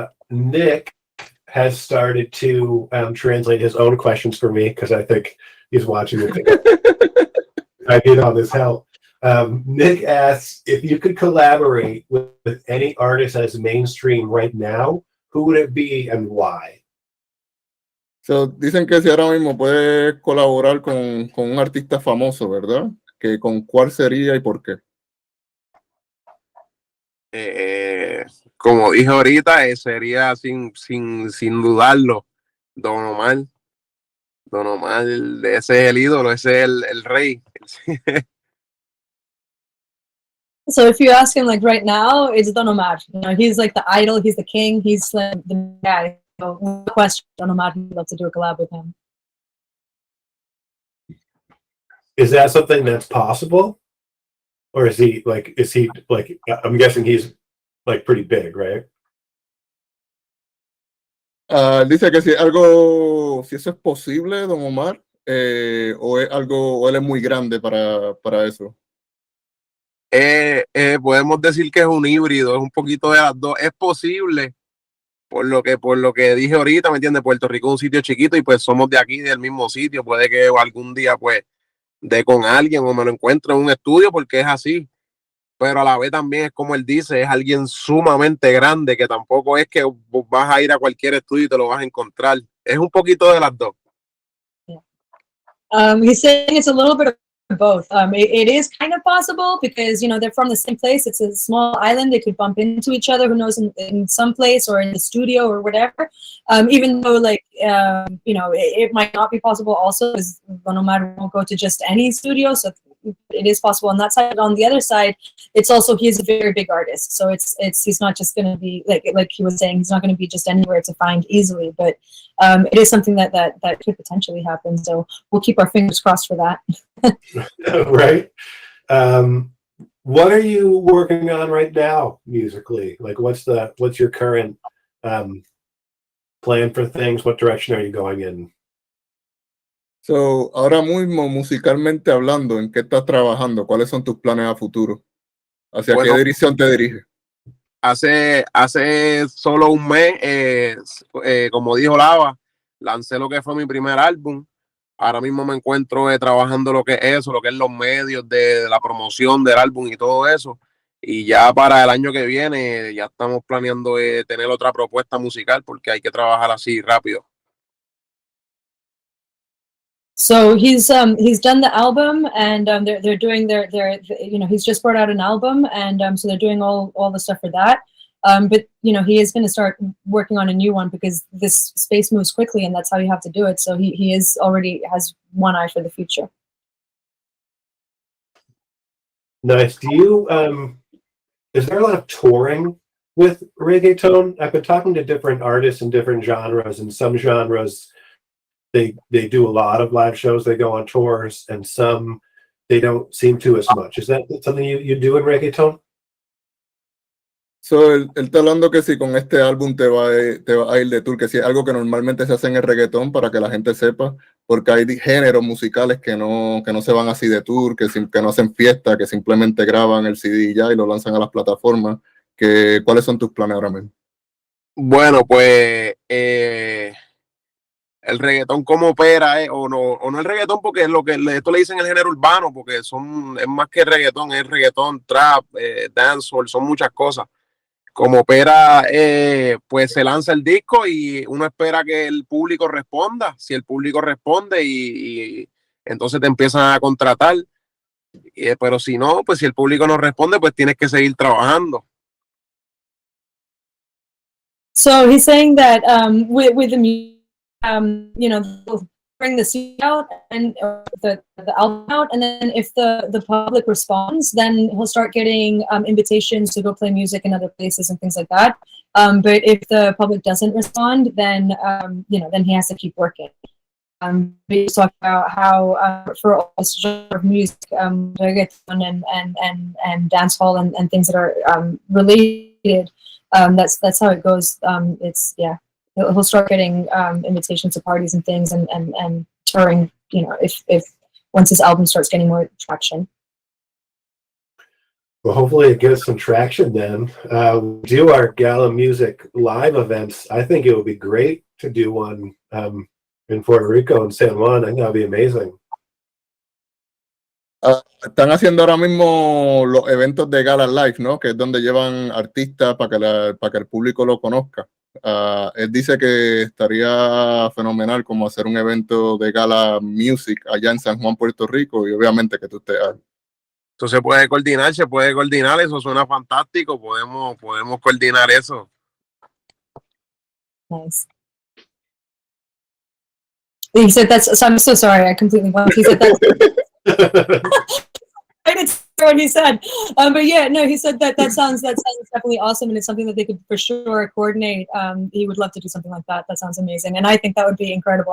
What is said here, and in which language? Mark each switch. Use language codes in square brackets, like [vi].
[en] Nick has started to translate his own questions for me, because I think he's watching it. I need all this help. Nick asks, if you could collaborate with any artist that is mainstream right now, who would it be and why? [es] So, dicen que si ahora mismo puedes colaborar con un artista famoso, ¿verdad? Que con cuál sería y por qué. Como dije ahorita, sería sin dudarlo Don Omar. Don Omar, ese es el ídolo, ese es el rey. [en] So if you ask him like right now, it's Don Omar. He's like the idol, he's the king, he's like the guy. So no question, Don Omar, he'd love to do a collab with him. Is that something that's possible? Or is he like, I'm guessing he's like pretty big, right? [es] Dice que si eso es posible, Don Omar, o es algo, o él es muy grande para eso. Podemos decir que es un híbrido, es un poquito de las dos. Es posible, por lo que dije ahorita, ¿me entiendes? Puerto Rico es un sitio chiquito y pues somos de aquí, del mismo sitio. Puede que algún día pues de con alguien o me lo encuentro en un estudio porque es así. Pero a la vez también es como él dice, es alguien sumamente grande que tampoco es que vas a ir a cualquier estudio y te lo vas a encontrar. Es un poquito de las dos. [en] He's saying it's a little bit of both. It is kind of possible because, you know, they're from the same place. It's a small island. They could bump into each other, who knows, in some place or in the studio or whatever. Even though, like, you know, it might not be possible also because no matter won't go to just any studio. So it is possible on that side. But on the other side, it's also, he's a very big artist. So it's he's not just going to be, like he was saying, he's not going to be just anywhere to find easily. But it is something that could potentially happen. So we'll keep our fingers crossed for that. Right. What are you working on right now musically? Like, what's your current plan for things? What direction are you going in? [es] So, ahora mismo, musicalmente hablando, ¿en qué estás trabajando? ¿Cuáles son tus planes a futuro? ¿Hacia qué dirección te diriges? Hace solo un mes, como dijo Lava, lancé lo que fue mi primer álbum. Ahora mismo me encuentro trabajando lo que es eso, lo que es los medios de la promoción del álbum y todo eso. Y ya para el año que viene ya estamos planeando tener otra propuesta musical porque hay que trabajar así rápido. [en] So he's done the album, and they're doing their you know, he's just brought out an album, and so they're doing all the stuff for that. But you know, he is going to start working on a new one because this space moves quickly, and that's how you have to do it. So he is already has one eye for the future. Nice. Do you is there a lot of touring with reggaeton? I've been talking to different artists in different genres, and some genres they do a lot of live shows, they go on tours, and some they don't seem to as much. Is that something you do in reggaeton? [es] So, él está hablando que si con este álbum te va a ir de tour, que si es algo que normalmente se hace en el reggaetón para que la gente sepa, porque hay géneros musicales que no se van así de tour, que no hacen fiesta, que simplemente graban el CD ya y lo lanzan a las plataformas. ¿Cuáles son tus planes ahora mismo? Bueno, pues el reggaetón como opera, o no el reggaetón porque es lo que esto le dicen el género urbano, porque es más que reggaetón, es reggaetón, trap, dancehall, son muchas cosas. Como opera, pues se lanza el disco y uno espera que el público responda. Si el público responde y entonces te empiezan a contratar, pero si no, pues si el público no responde, pues tienes que seguir trabajando. [en] So he's saying that with the music, you know, they'll bring the CD out and the album out, and then if the public responds, then he'll start getting invitations to go play music in other places and things like that. But if the public doesn't respond, then you know, then he has to keep working. We talk about how for all this genre of music, reggaeton and dancehall and things that are related. That's how it goes. It's he'll start getting invitations to parties and things and touring, you know, if once his album starts getting more traction. Well, hopefully it gets some traction then. Do our Gala Music live events. I think it would be great to do one in Puerto Rico and San Juan. I think that would be amazing. [es] Están haciendo ahora mismo los eventos de Gala Live, ¿no? Que es donde llevan artistas para que el público lo conozca. Él dice que estaría fenomenal como hacer un evento de Gala Music allá en San Juan, Puerto Rico, y obviamente que tú estés ahí. Eso se puede coordinar, eso suena fantástico, podemos coordinar eso. [en] Nice. He said that's, so I'm so sorry, I completely blanked. He said that's I didn't hear what he said. But yeah, no, he said that sounds definitely awesome, and it's something that they could for sure coordinate. He would love to do something like that. That sounds amazing, and I think that would be incredible.